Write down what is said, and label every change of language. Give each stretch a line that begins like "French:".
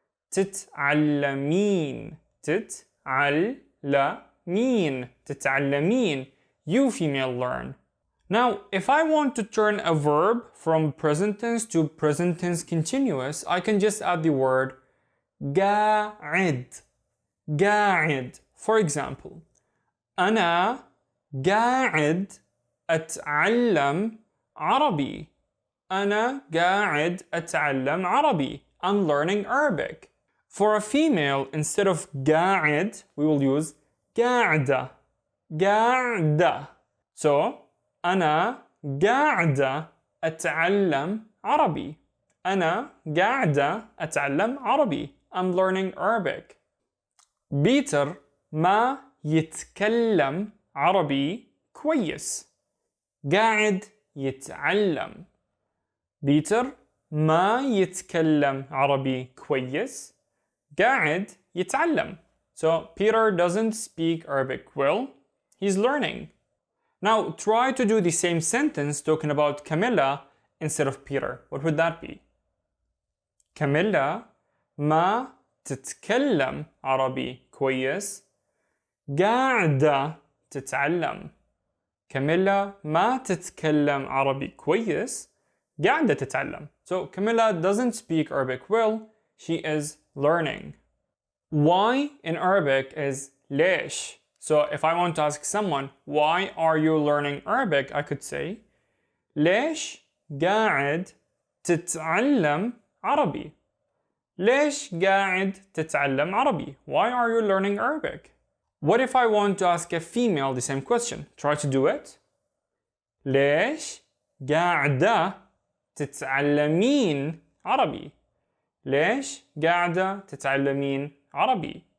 Arabic: تتعلمين. تتعلمين.
English: تتعلمين. You, female, learn. Now, if I want to turn a verb from present tense to present tense continuous, I can just add the word قاعد.
Arabic: قاعد.
English: For example,
Arabic: أنا قاعد أتعلم عربي. أنا قاعد أتعلم عربي.
English: I'm learning Arabic. For a female, instead of قاعد, we will use قاعدة.
Arabic: قاعدة. So, أنا قاعدة أتعلم عربي. أنا قاعدة أتعلم عربي.
English: I'm learning Arabic.
Arabic: بيتر ما يتكلم عربي كويس. قاعد يتعلم. بيتر ما يتكلم عربي كويس. قاعد يتعلم.
English: So Peter doesn't speak Arabic well. He's learning. Now try to do the same sentence talking about Camilla instead of Peter. What would that be?
Arabic: Camilla ما تتكلم عربي كويس. قاعدة تتعلم. Camilla ما تتكلم عربي كويس. قاعدة تتعلم.
English: So Camilla doesn't speak Arabic well. She is learning. Why in Arabic is ليش. So if I want to ask someone, why are you learning Arabic? I could say,
Arabic: ليش قاعد تتعلم عربي. ليش قاعد تتعلم عربي?
English: Why are you learning Arabic? What if I want to ask a female the same question? Try to do it.
Arabic: ليش قاعدة تتعلمين عربي. ليش قاعدة تتعلمين عربي.